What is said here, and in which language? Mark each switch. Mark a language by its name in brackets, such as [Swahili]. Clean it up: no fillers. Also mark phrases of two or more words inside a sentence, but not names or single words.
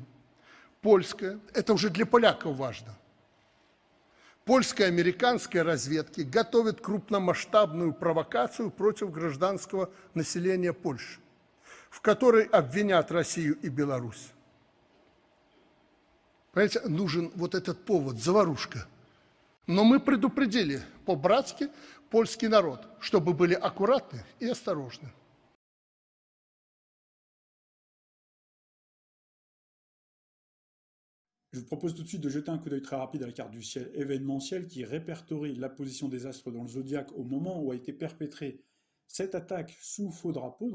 [Russian] Польская, это уже для поляков важно, польская и американская разведки готовят крупномасштабную провокацию против гражданского населения Польши, в которой обвинят Россию и Беларусь. Понимаете, нужен вот этот повод, заварушка. Но мы предупредили по-братски польский народ, чтобы были аккуратны и осторожны. [French] Je vous propose tout de suite de jeter un coup d'œil très rapide à la carte du ciel événementiel qui répertorie la position des astres dans le zodiaque au moment où a été perpétrée cette attaque sous faux drapeau.